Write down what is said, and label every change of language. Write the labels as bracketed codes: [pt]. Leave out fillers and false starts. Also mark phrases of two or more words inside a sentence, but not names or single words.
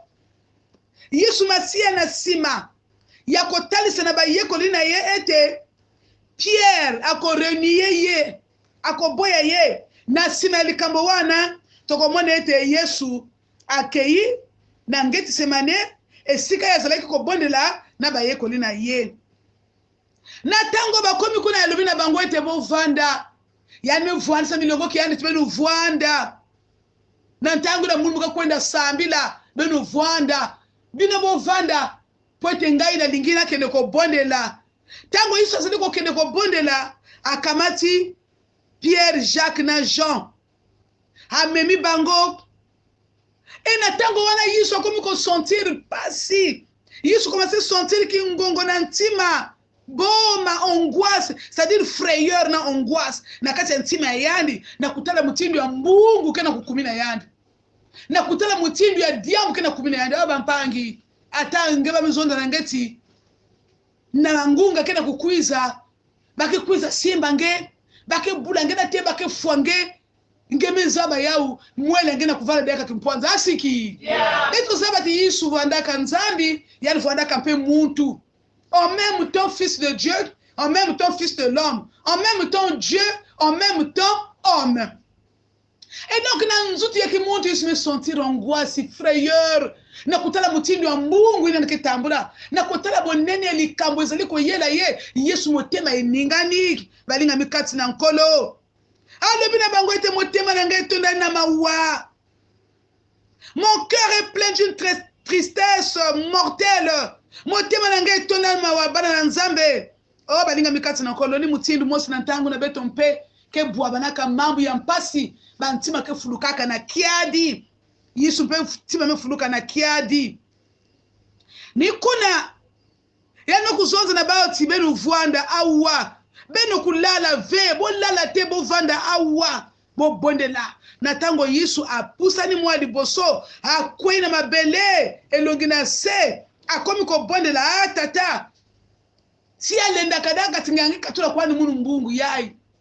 [ln] Yesu Masia na sima ya kotalisa na bayekoli na ye ete Pierre ako reniye ye ako boya ye na sima likambo wana tokomona ete Yesu akei na Gethsemane esika yazalaki ko bondela na bayekoli na ye na tango bakomi kuna yalobi na bango ete bo vanda [ktu] yani vwanda milongo ki yani tibenu vwanda na tango na mulumuka kwenda sambila benu vwanda [ln] bino bo vanda pote ngai na lingina kende ko bondela tango Yesu azali ko kende ko bondela akamati Pierre, Jacques na Jean amemi bango et na tango wana Yesu akomi ko sentir pasi [ktu] Yesu [fr] commence à sentir [ktu] ki ngongo na ntima boma [fr] angoisse c'est-à-dire frayeur [ktu] na angoisse na kati ya ntima yandi na kutala mutindo ya mbungu kena kukumina yandi na kutala mutindo ya diamu kena kukumina yandi aba mpangi ata ngeba mizonda na ngeti na ngunga kena kukwiza bakikwiza simba nge bakebula nge na te bakefwange ngeme zaba yau mwele ngena kuvala deka kimponza asiki eto sabati Yesu vandaka nzambi yani vandaka mpe muntu [fr] en même temps fils de Dieu en même temps fils de l'homme en même temps Dieu en même temps homme et donc [ktu] na nzuti yake muntu Yesu me sentir angoisse frayeur na kutala mutindo ya mbungu ina nikitambula na kutala [ln] bonene likambo ezali ko yela ye Yesu motema eningani balinga mikati na nkolo alobi na bango ete motema na ngai tonda na mawa [fr] mon cœur est plein d'une tristesse mortelle [ln] motema na ngai tonda na mawa [ktu] bana na nzambe o balinga mikati na nkolo ni mutindu mosi na ntango na beto mpe ke bwa banaka mambu ya mpasi bantima ke fulukaka na kiadi Yesu mpe tima me fuluka na kiadi ni kuna yano kuzonza na bao tibenu vwanda awa beno kulala ve [ln] bo lala te bo vanda awa bo bondela na tango Yesu apusani mwa liboso akwena mabele elongi na se akomi ko bondela [ktu] tata si alenda kadanga tingangi katula kwani munu mbungu yai